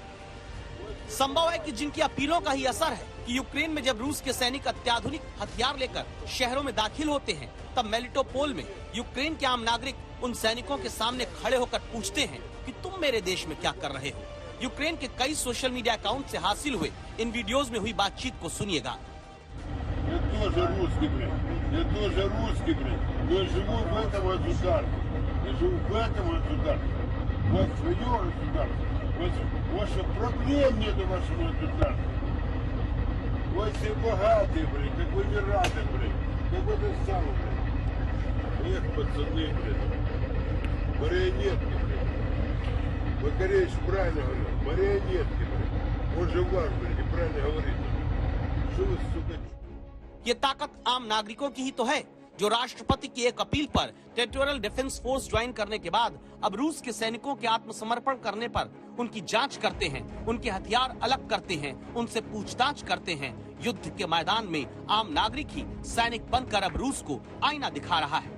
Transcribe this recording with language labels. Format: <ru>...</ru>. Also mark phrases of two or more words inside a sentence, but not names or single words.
<hi>संभव है कि जिनकी अपीलों का ही असर है कि यूक्रेन में जब रूस के सैनिक अत्याधुनिक हथियार लेकर शहरों में दाखिल होते हैं, तब मेलिटोपोल में यूक्रेन के आम नागरिक उन सैनिकों के सामने खड़े होकर पूछते हैं कि तुम मेरे देश में क्या कर रहे हो। यूक्रेन के कई</hi> <en>social media account</en> <hi>से हासिल हुए इन वीडियोस में हुई बातचीत को सुनिएगा।</hi> <ru>Ваше проклятие до вашего государства. Вы все богатые, блин, как вы не рады, блин. Как вы это сами, блин. Эх, пацаны, блин. Марионетки, блин. Макаревич правильно говорил. Марионетки, блин. Он же ваш, блин, неправильно говорит. Что вы, сука...</ru> <hi>ये ताकत आम नागरिकों की ही तो है, जो राष्ट्रपति की एक अपील पर</hi> <en>territorial defence force join</en> <hi>करने के बाद अब रूस के सैनिकों के आत्मसमर्पण करने पर उनकी जांच करते हैं, उनके हथियार अलग करते हैं, उनसे पूछताछ करते हैं। युद्ध के मैदान में आम नागरिक ही सैनिक बनकर अब रूस को आईना दिखा रहा है।</hi>